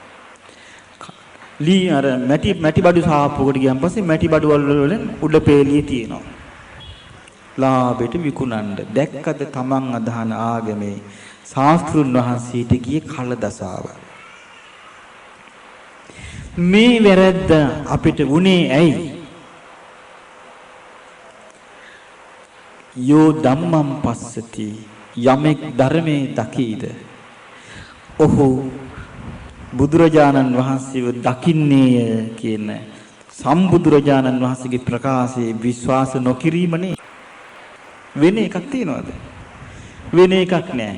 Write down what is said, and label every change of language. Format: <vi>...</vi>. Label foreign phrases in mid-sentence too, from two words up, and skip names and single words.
<si>ලී අර මැටි බඩු සාප්පුවකට ගියන් පස්සේ මැටි බඩු වල උඩ පේලිය තියෙනවා. ලාභෙට විකුණන්න. දැක්කද තමන් අදහන ආගමේ ශාස්ත්‍රුන් වහන්සේට ගියේ කලදසාව. මේ වැරද්ද අපිට වුණේ ඇයි?</si> <pi>යෝ ධම්මං පස්සති</pi> <si>යමෙක් ධර්මයේ දකීද ඔහු බුදුරජාණන් වහන්සේව දකින්නේය කියන සම්බුදුරජාණන් වහන්සේගේ ප්‍රකාශයේ විශ්වාස නොකිරීමනේ. වෙන එකක් තියනවද? වෙන එකක් නෑ.</si>